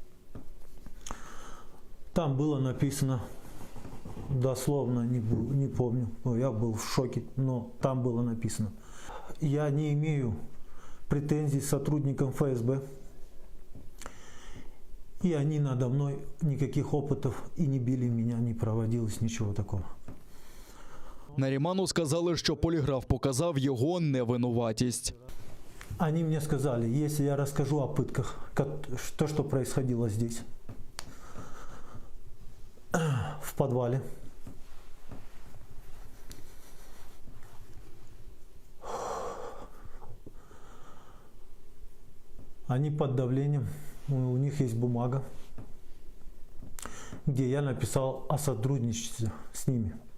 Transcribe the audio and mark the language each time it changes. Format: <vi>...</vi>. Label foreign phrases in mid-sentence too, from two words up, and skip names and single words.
<ru>Там было написано, дословно не помню, я был в шоке, но там было написано. Я не имею претензий к сотрудникам ФСБ. И они надо мной никаких опытов и не били меня, не проводилось ничего такого.</ru> <uk>Наріману сказали, що поліграф показав його невинуватість.</uk> <ru>Они мне сказали, если я расскажу о пытках, то, что происходило здесь, в подвале, они под давлением, у них есть бумага, где я написал о сотрудничестве с ними.</ru>